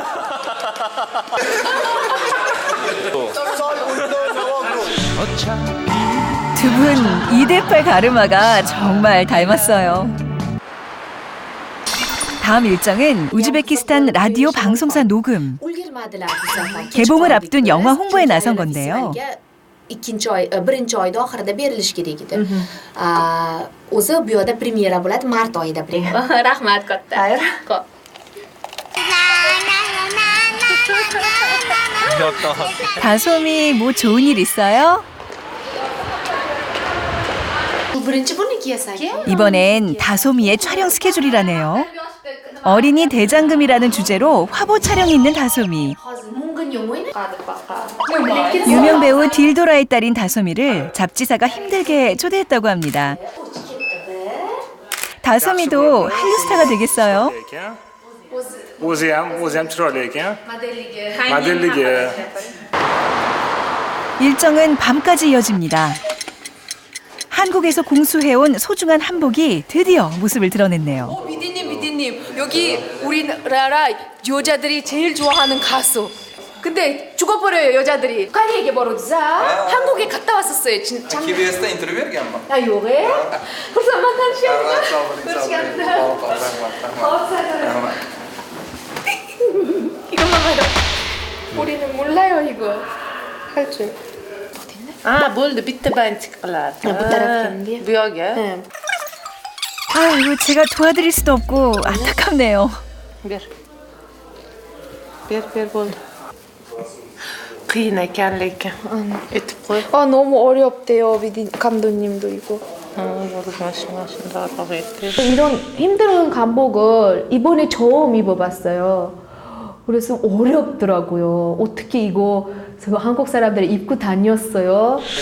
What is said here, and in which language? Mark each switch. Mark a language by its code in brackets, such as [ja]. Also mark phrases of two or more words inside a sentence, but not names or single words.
[ko] 두 분 2대8 가르마가 정말 닮았어요. 다음 일정은 우즈베키스탄 라디오 방송사 녹음. 개봉을 앞둔 영화 홍보에 나선 건데요. [uz] birinchi oyda oxirida berilishi kerak edi. O'zi bu yoqda premyera bo'ladi mart oyida. Rahmat katta. [ko] 다솜이 뭐 좋은 일 있어요? [uz] birinchi buniki [ko] 이번엔 다솜이의 촬영 스케줄이라네요. 어린이 대장금이라는 주제로 화보 촬영이 있는 다솜이. 유명 배우 딜도라의 딸인 다솜이를 잡지사가 힘들게 초대했다고 합니다. 다솜이도 한류 스타가 되겠어요? [uz] o'ziyam chiroyli ekan. Modelligi. [ko] 일정은 밤까지 이어집니다. 한국에서 공수해온 소중한 한복이 드디어 모습을 드러냈네요. 미디님, 여기 우리나라 여자들이 제일 좋아하는 가수. 근데 죽어버려요, 여자들이. 빨리 얘기해버려주자. 한국에 갔다 왔었어요, 진짜. [uz] KBS'da intervyu berganman. yo'q xursandman tanishganimga. [ko] 이것만 봐도 우리는 몰라요, 이거 할 줄. [uz] bo'ldi, bitta bantik qiladi. bu tarafga. Bu yoqga. [ko] 아이고, 제가 도와드릴 수도 없고 안타깝네요. [uz] ber bo'ldi. qiyin ekan lekin aytib qo'y. [ko] 너무 어렵대요, 감독님도 이거. 이런 힘든 감복을 이번에 처음 입어봤어요. 그래서 어렵더라고요. 어떻게 이거 한국 사람들이 입고 다녔어요.